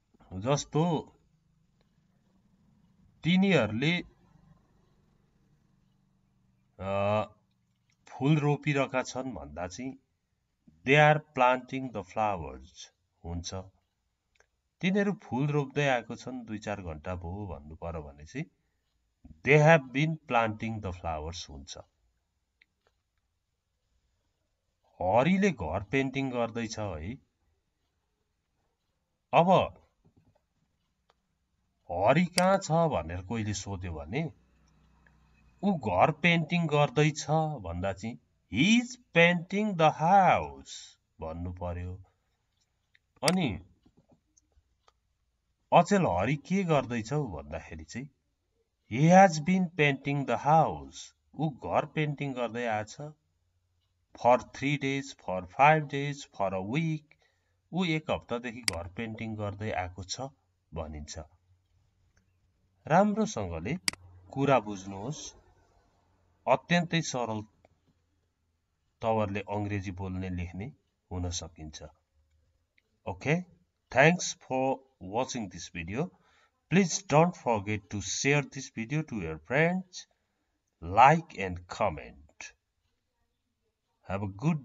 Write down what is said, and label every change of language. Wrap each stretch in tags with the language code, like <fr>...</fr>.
<ne>जस्तो तिनीहरूले फुल रोपिरहेका छन् भन्दा चाहिँ</ne> <en>they are planting the flowers</en> <ne>हुन्छ। तिनीहरू फुल रोप्दै आएको छन्, 2-4 घण्टा भयो भन्नु पर्यो भने चाहिँ</ne> <en>they have been planting the flowers</en> <ne>हुन्छ। हरिले घर पेन्टिङ गर्दैछ है। अब हरि कहाँ छ भनेर कोहीले सोध्यो भने ऊ घर पेन्टिङ गर्दैछ भन्दा चाहिँ</ne> <en>he is painting the house</en> <ne>भन्नु पर्यो। अनि अचेल हरि के गर्दैछौ भन्दाखेरि चाहिँ</ne> <en>he has been painting the house,</en> <ne>ऊ घर पेन्टिङ गर्दै आछ।</ne> <en>for 3 days, for 5 days, for a week,</en> <ne>ऊ 1 हप्तादेखि घर पेन्टिङ गर्दै आएको छ भनिन्छ। राम्रोसँगले कुरा बुझ्नुहोस्, अत्यन्तै सरल तवरले अंग्रेजी बोल्ने लेख्ने हुन सकिन्छ।</ne> <en>Okay, thanks for watching this video. Please don't forget to share this video to your friends, like and comment. Have a good day.</en>